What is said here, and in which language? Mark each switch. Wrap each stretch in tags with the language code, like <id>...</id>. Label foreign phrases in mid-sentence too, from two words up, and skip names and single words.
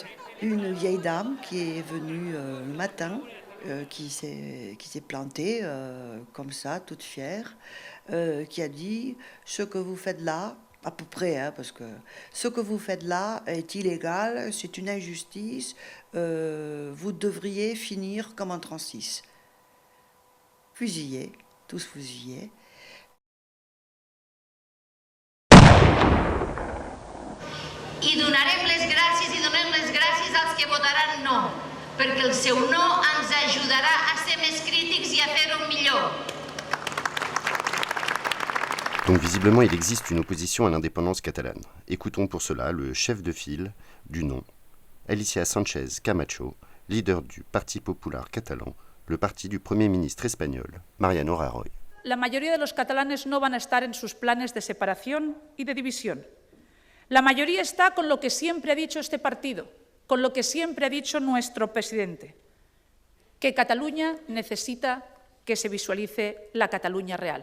<fr>Une vieille dame qui est venue le matin, qui s'est plantée comme ça, toute fière, qui a dit « Ce que vous faites là, à peu près, parce que ce que vous faites là est illégal, c'est une injustice, vous devriez finir comme en 36. » Fusillés, tous fusillés.</fr> <ca>I donarem les gràcies i donem les gràcies als que votaran no, perquè el seu no ens ajudarà a ser més crítics i a fer-ho millor.</ca> <fr>Donc visiblement, il existe une opposition à l'indépendance catalane. Écoutons pour cela le chef de file du non, Alicia Sánchez Camacho, leader du Parti Popular catalan, le parti du Premier ministre espagnol, Mariano Rajoy.</fr> <es>La mayoría de los catalanes no van a estar en sus planes de separación y de división. La mayoría está con lo que siempre ha dicho este partido, con lo que siempre ha dicho nuestro presidente, que Cataluña necesita que se visualice la Cataluña real.</es>